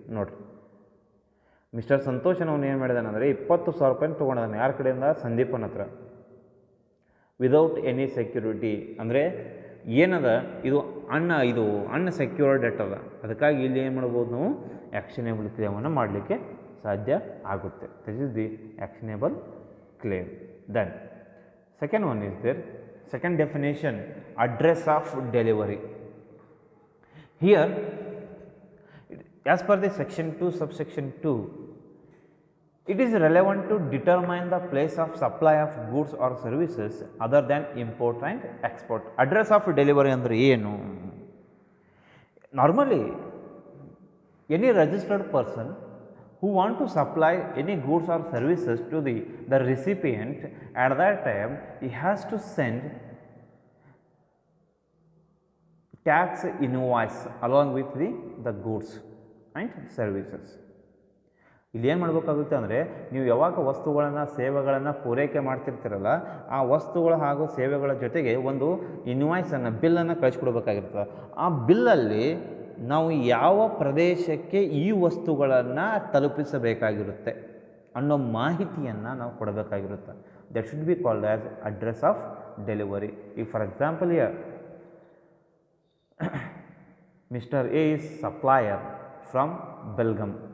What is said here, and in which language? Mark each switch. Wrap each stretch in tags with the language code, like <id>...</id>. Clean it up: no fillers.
<kn>ನೋಡಿರಿ, ಮಿಸ್ಟರ್ ಸಂತೋಷ್ ಅವನು ಏನು ಮಾಡಿದಾನೆ ಅಂದರೆ ₹20,000 ತೊಗೊಂಡಿದ್ದಾನೆ. ಯಾರ ಕಡೆಯಿಂದ? ಸಂದೀಪನ ಹತ್ರ.</kn> <en>without any security</en> <kn>ಅಂದರೆ ಏನದ, ಇದು ಅನ್ಸೆಕ್ಯೂರ್ಡ್ ಡೆಟ್ ಅದ. ಅದಕ್ಕಾಗಿ ಇಲ್ಲಿ ಏನು ಮಾಡ್ಬೋದು, ನಾವು ಆ್ಯಕ್ಷನೇಬಲ್ ಕ್ಲೇಮನ್ನು ಮಾಡಲಿಕ್ಕೆ ಸಾಧ್ಯ ಆಗುತ್ತೆ.</kn> <en>This is the actionable claim. Then second one is there, second definition, address of delivery. Here, as per the section 2 subsection 2, it is relevant to determine the place of supply of goods or services other than import and export. Address of delivery</en> <kn>ಅಂದರೆ ಏನು?</kn> <en>Normally, any registered person who want to supply any goods or services to the recipient, at that time he has to send tax invoice along with the goods and services.</en> <kn>ಇಲ್ಲಿ ಏನು ಮಾಡಬೇಕಾಗುತ್ತೆ ಅಂದರೆ, ನೀವು ಯಾವಾಗ ವಸ್ತುಗಳನ್ನು ಸೇವೆಗಳನ್ನು ಪೂರೈಕೆ ಮಾಡ್ತಿರ್ತೀರಲ್ಲ, ಆ ವಸ್ತುಗಳು ಹಾಗೂ ಸೇವೆಗಳ ಜೊತೆಗೆ ಒಂದು ಇನ್ವಾಯ್ಸನ್ನು, ಬಿಲ್ಲನ್ನು ಕಳಿಸ್ಕೊಡ್ಬೇಕಾಗಿರ್ತದೆ. ಆ ಬಿಲ್ಲಲ್ಲಿ ನಾವು ಯಾವ ಪ್ರದೇಶಕ್ಕೆ ಈ ವಸ್ತುಗಳನ್ನು ತಲುಪಿಸಬೇಕಾಗಿರುತ್ತೆ ಅನ್ನೋ ಮಾಹಿತಿಯನ್ನು ನಾವು ಕೊಡಬೇಕಾಗಿರುತ್ತೆ.</kn> <en>That should be called as address of delivery. ಈಗ for example here, Mr. A is supplier from Belgaum.</en>